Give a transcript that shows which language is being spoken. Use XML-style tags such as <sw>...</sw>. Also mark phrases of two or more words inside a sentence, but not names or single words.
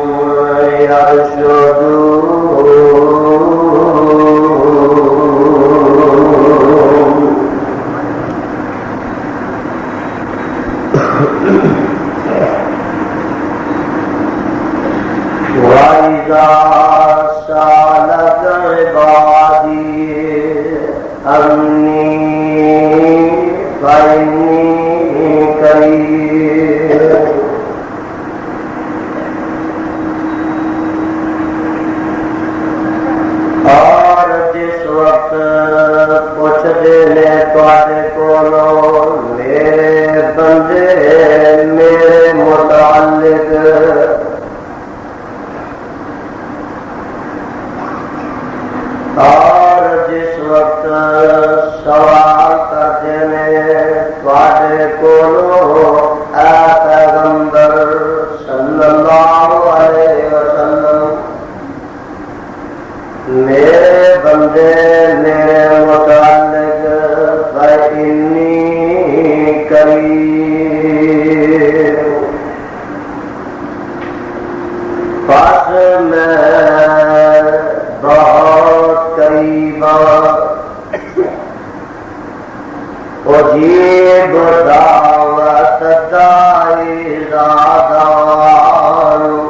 <ar>يرشدون وَإِذَا سَأَلَكَ عِبَادِي أَنِّي فَإِنِّي قَرِيبٌ</ar> <pa>اور جس وقت پوچھ دینے تواڈے کولوں میرے بندے میرے متعلق اور جس وقت سوال کرتے ہیں تواڈے کولوں اے پیغمبر</pa> <ar>صلی اللہ علیہ وسلم</ar> <pa>میرے بندے میرے متعلق</pa> <ar>فإنی قریب</ar> <ur>پس میں بہت قریب</ur> <ar>اجیب دعوت الداعی اذا دعان</ar>